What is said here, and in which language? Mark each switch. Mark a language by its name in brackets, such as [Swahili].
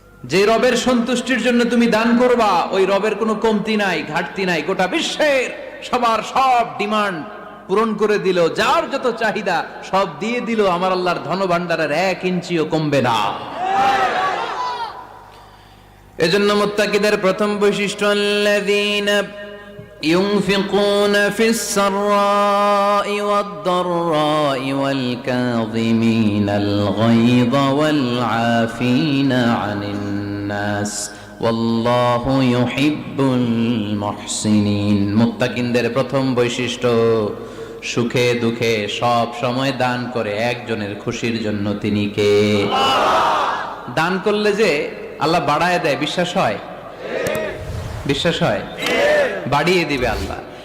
[Bangla] যে রবের সন্তুষ্টির জন্য তুমি দান করবা, ওই রবের কোনো কমতি নাই, ঘাটতি নাই। গোটা বিশ্বের সবার সব ডিমান্ড পূরণ করে দিল, যার যত চাহিদা সব দিয়ে দিল, আমার আল্লাহর ধনভাণ্ডারের 1 ইঞ্চিও কমবে না। এজন্য মুত্তাকিদের প্রথম বৈশিষ্ট্য, আল্লাযীনা [Arabic] ينفقون في السراء والضراء والكاظمين الغيظ والعافين عن الناس والله يحب المحسنين। [Bangla] মুত্তাকিনদের প্রথম বৈশিষ্ট্য, সুখে দুঃখে সব সময় দান করে একজনের খুশির জন্য। তিনি কে? দান করলে যে আল্লাহ বাড়ায় দেয়, বিশ্বাস হয়? বিশ্বাস হয়? বাড়িয়ে দিবে আল্লাহ।